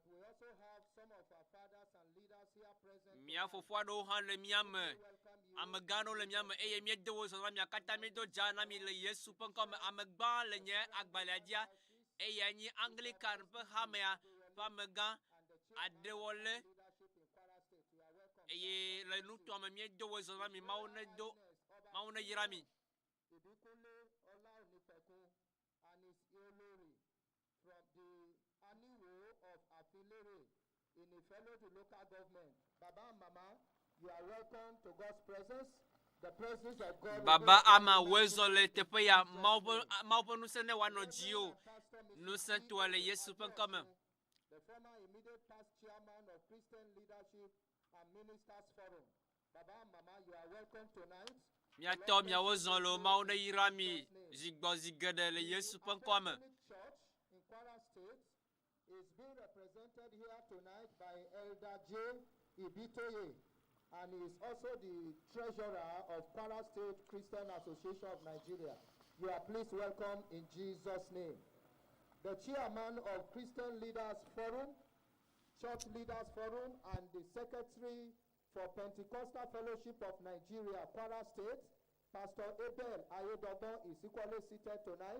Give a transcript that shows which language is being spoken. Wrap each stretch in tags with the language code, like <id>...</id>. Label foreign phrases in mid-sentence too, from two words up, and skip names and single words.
<ee>Mía fofo aɖewo hã le mía me, amegã aɖewo le mía me eye míede wo zɔ na mía katã míedo dza na mi le Yesu ƒe ŋkɔ me. Amegã le nye agbalẽa dzia eye nye Anglican ƒe xamea ƒe amegã aɖewɔle eye le nutoa me míedo wo zɔ na mi Mawu ne yra mi.</ee> <en>In a fellow to local government. Baba and Mama, you are welcome to God's presence. The presence of God.</en> <ee>Baba ama wezo le teƒe ya Mawu ƒe ŋusẽ ne wòanɔ dzi o. Ŋusẽ toa le Yesu ƒe ŋkɔ me.</ee> <en>The former immediate past chairman of Christian Leadership and Ministers Forum. Baba and Mama, you are welcome tonight.</en> <ee>Míatɔ miawo zɔ le Mawu ne yra mi zi gbɔ zi geɖe le Yesu ƒe ŋkɔ me.</ee> <en>Church in Kwara State is being represented here tonight by Elder J. Ibitoye, and is also the treasurer of Kwara State Christian Association of Nigeria. You are pleased welcome in Jesus' name. The chairman of Christian Leaders Forum, Church Leaders Forum, and the secretary for Pentecostal Fellowship of Nigeria, Kwara State, Pastor Abel Ayedogbon, is equally seated tonight.</en>